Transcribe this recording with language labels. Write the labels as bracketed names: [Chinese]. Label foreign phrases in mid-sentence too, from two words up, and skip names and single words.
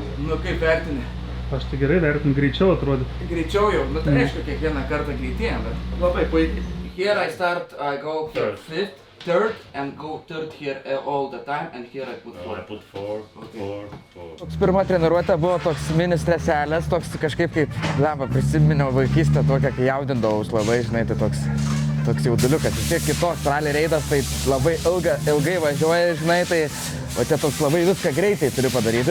[Lithuanian] Nu kaip vertini? Aš tai gerai vertinu, greičiau atrodo. Greičiau jau, nu tai aišku, kiekvieną kartą greitėjam, bet labai puikiai. [English] Here I start, I go here fifth, third, and go third here all the time, and here I put 4. I put 4, okay. 4. [Lithuanian] Toks pirma treniruotė buvo toks mini streselės, toks kažkaip kaip, lemba, prisiminiau vaikystę tokią, kai jaudindavaus labai, žinai, tai toks jauduliukas. Vis tiek kitoks rally reidas, tai labai ilgai važiuoja, žinai, tai o čia toks labai viską greitai turiu padaryti.